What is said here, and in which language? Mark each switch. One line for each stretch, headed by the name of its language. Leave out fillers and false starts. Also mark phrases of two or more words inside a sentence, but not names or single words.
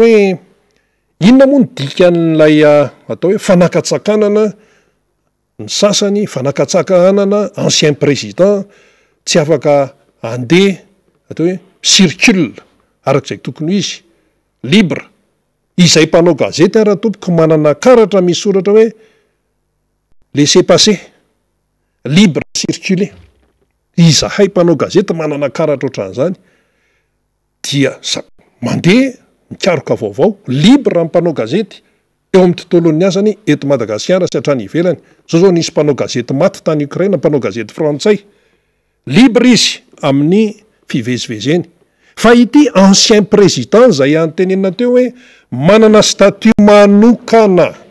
Malagasy: hoe inona moa ny dika n'lay atao hoe fanakatsakanana ny sasany fanakatsakanana
French: ancien président
Malagasy: tsy afaka andeha atao hoe circule arak'izay tokony izy libre izay mpanao gazety raha tompoko manana karatra misoratra hoe
French: laissez passer libre circuler
Malagasy: izahay mpanao gazety manana karatra ohatran'izany dia mandeha mikaroka vaovao libre mpanao gazety eo amin'ny tontolon'ny asany eto Madagasikara sy hatrany ivelany zao nisy mpanao gazety maty tany Ukraina mpanao gazety frantsay libre izy amin'ny fivezivezeny fa ity
French: ancien président
Malagasy: zay antenenina teo hoe manana statut manokana